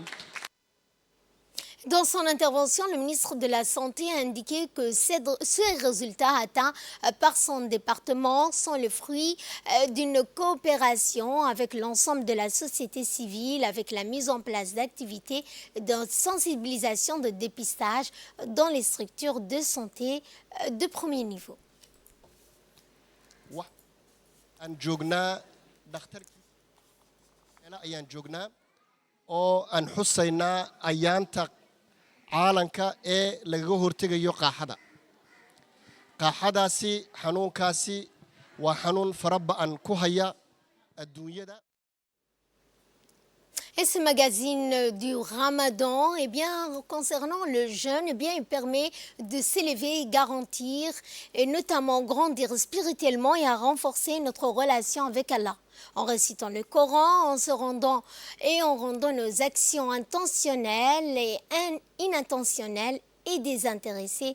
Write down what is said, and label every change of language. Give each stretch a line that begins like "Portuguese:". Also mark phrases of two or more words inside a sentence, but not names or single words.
French: Dans son intervention, le ministre de la Santé a indiqué que ces résultats atteints par son département sont le fruit d'une coopération avec l'ensemble de la société civile, avec la mise en place d'activités de sensibilisation, de dépistage dans les structures de santé de premier niveau.
Somali: aan joognaa dhakhtarkiisa ayaan joognaa oo aan xusaynaa ayaanta caalanka ee lagaga hortegayo qaaxada. qaaxadaasi xanuunkaasi waa xanuun fara ba'an ku haya adduunyada.
French: Et ce magazine du Ramadan, eh bien, concernant le jeûne, eh bien, il permet de s'élever et garantir, et notamment grandir spirituellement et à renforcer notre relation avec Allah. En récitant le Coran, en se rendant et en rendant nos actions intentionnelles et inintentionnelles et désintéressées.